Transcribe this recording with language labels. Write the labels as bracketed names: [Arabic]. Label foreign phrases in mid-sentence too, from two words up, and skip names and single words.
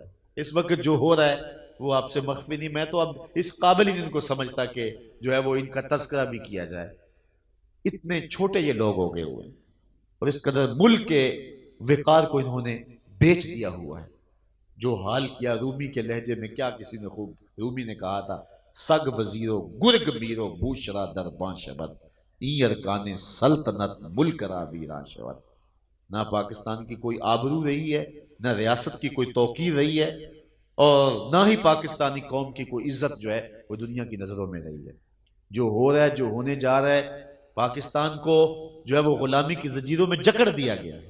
[Urdu] اس وقت جو ہو رہا ہے وہ آپ سے مخفی نہیں، میں تو اب اس قابل ہی ان کو سمجھتا کہ جو ہے وہ ان کا تذکرہ بھی کیا جائے۔ اتنے چھوٹے یہ لوگ ہو گئے ہوئے ہیں، اور اس قدر ملک کے وقار کو انہوں نے بیچ دیا ہوا ہے۔ جو حال کیا رومی کے لہجے میں، کیا کسی نے خوب، رومی نے کہا تھا [Persian] سگ وزیرو گرگ میرو بوشرا درباں شبد این ارکان سلطنت ملک را ویران شود۔ [Urdu] نہ پاکستان کی کوئی آبرو رہی ہے، نہ ریاست کی کوئی توقیر رہی ہے، اور نہ ہی پاکستانی قوم کی کوئی عزت جو ہے وہ دنیا کی نظروں میں رہی ہے۔ جو ہو رہا ہے، جو ہونے جا رہا ہے، پاکستان کو جو ہے وہ غلامی کی زنجیروں میں جکڑ دیا گیا ہے۔